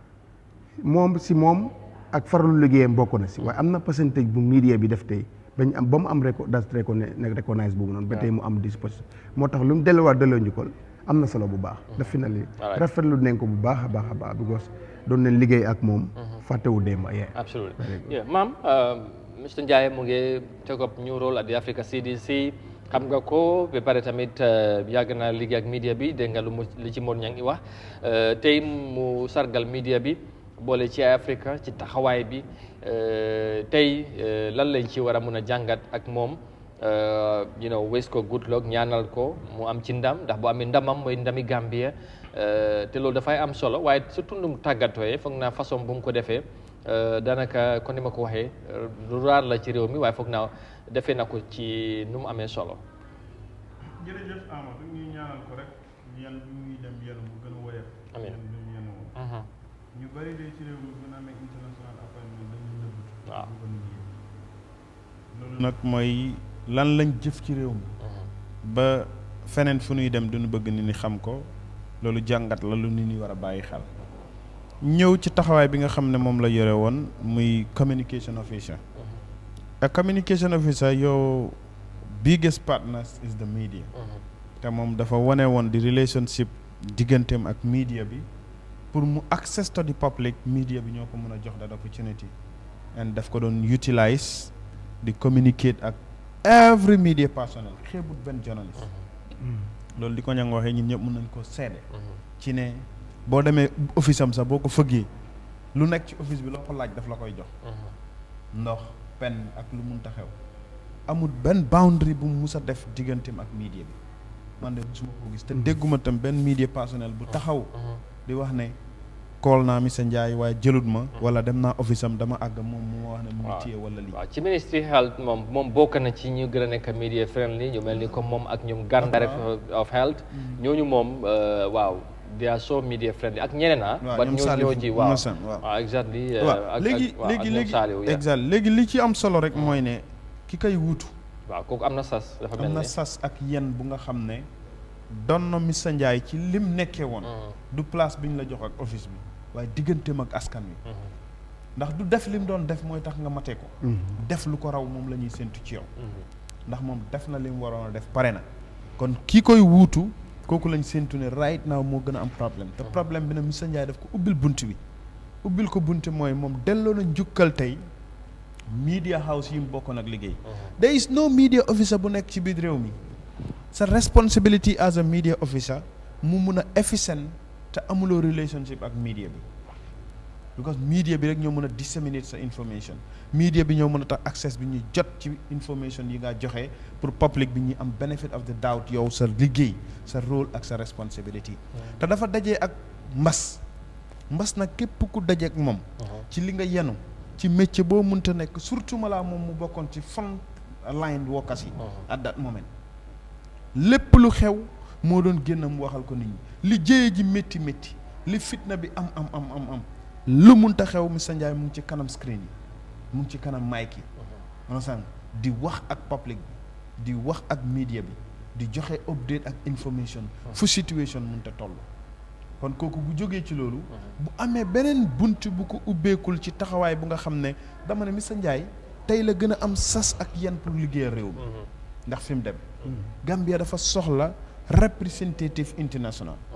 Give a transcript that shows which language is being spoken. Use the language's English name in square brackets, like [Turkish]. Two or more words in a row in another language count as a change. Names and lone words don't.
[Wolof] moom ak farlu liggéeyam bokk na si waaye am na pourcentage bu media bi def tey bañ am ba mu am recognize boobu noonu ba tey mu am disposition moo tax lu mu delluwaat delloo njukkal am na solo bu baax daf fi na li rafetlu nañ ko bu baax a baax because doon nañ liggéey ak moom fàttewu démb absolutely maam Mr Njie mu ngi [English] take up new role at the Africa CDC [Wolof] xam nga ko ba pare tamit yàgg naa liggéey ak media bi dégg nga li ci Modou Niang wax tey mu sargal media bi boole ci Africa ci taxawaay bi tey lan lañ ci war a mun a jàngat ak moom wish ko [English] good luck [Wolof] ñaanal ko mu am ci ndam ndax bu amee ndamam mooy ndami Gambia te loolu dafay am solo waaye surtout nu mu tàggatooyee foog naa façon bu mu ko defee daanaka kon ni ma ko waxee lu raar la ci réew mi waaye foog naa defee na ko ci nu mu amee solo. jërëjëf Amadou ñu ñaanal ko rek yan bi muy dem yenu mu gën a woyof. amiin yan bi mu yenu woon. ñu bari de ci réew mi bu ñu amee [English] international appointment [Wolof] dañuy nëbbatu. waaw loolu nag mooy lan lañ jëf ci réew mi. ba feneen fu ñuy dem duñu bëgg nit ñi xam ko loolu jàngat la lu nit ñi war a bàyyi xel. ñëw ci taxawaay bi nga xam ne moom la yore woon muy [English] communication officer. a communication officer your biggest partners is the media. [Wolof] te moom dafa wane woon di relationship digganteem ak media bi pour mu [English] access to the public [Wolof] media bi ñoo ko mën a jox [English] that opportunity and [Wolof] daf ko doon utilize di communicate ak [English] every media personnel [Wolof] xeebut benn journalist. loolu di ko ñang waxee ñun ñëpp mën nañ ko seede ci ne boo demee office am sax boo ko fëggee lu nekk ci office bi loo ko laaj daf la koy jox. ndox pen ak lu mun ta xew amul benn boundary bu mu mus a def digganteem ak media bi man de suma ko gis te dégguma tam benn [English] media personnel [Wolof] bu taxaw di wax ne kool naa Mr Ndiaye waaye jëlut ma wala dem naa office am dama àgg moom mu wax ne mu ngi téye wala lii. waaw ci [English] ministry health [Wolof] moom bokk na ci ñu gën a nekk [English] media friendly [Wolof] ñu mel ni comme moom ak ñoom Gan [English] director of health [Wolof] ñooñu moom waaw [English] they are so media friendly [Wolof] ak ñeneen waaw ñoom Saliou ci waaw exactly léegi li ci am solo rek mooy ne ki koy wuutu waaw kooku am na sas dafa mel am na sas ak yen bu nga xam ne doon na Mr Ndiaye ci lim nekkee woon du place bi ñu la jox ak office bi waaye digganteem ak askan wi ndax du def lim doon def mooy tax nga matee ko def lu ko raw moom la ñuy séntu ci yow ndax moom def na lim waroon a def pare na kon kii koy wuutu kooku lañ séntu ne [English] right now [Wolof] moo gën a am problème te problème bi nag Mr Ndiaye daf ko ubbil bunt bi ubbil ko bunt mooy moom delloo na njukkal tey [English] media house [Wolof] yi mu bokkoon ak liggéey [English] there is no media officer [Wolof] bu nekk ci biir réew mi sa [English] responsibility as a media officer [Wolof] mu mun a efficient te amuloo relationship ak media bi because media bi rek ñoo mën a disseminate sa information media bi ñoo mën a tax access bi ñuy jot ci information yi nga joxe pour public bi ñuy am [English] benefit of the doubt [Wolof] yow sa liggéey sa rôle ak sa responsibility te dafa dajee ak mbas nag képp ku dajee ak moom ci li nga yenu ci métier boo mënta nekk surtout malaa moom mu bokkoon ci [English] front line workers [Wolof] yi [English] at that moment [Wolof] lépp lu xew moo doon génn mu waxal ko nit ñi li jëye ji métti li fitna bi am lu munta xew Mr Ndiaye mu ngi ci kanam screen yi mu ngi ci kanam mic yi understand di wax ak public bi di wax ak media bi di joxe update ak information fu situation munta toll kon kooku bu jógee ci loolu bu amee beneen bunt bu ko ubbeekul ci taxawaay bu nga xam ne dama ne Mr Ndiaye tey la gën a am sas ak yenn pour liggéeyal réew mi ndax fi mu dem Gambia dafa soxla [English] representative international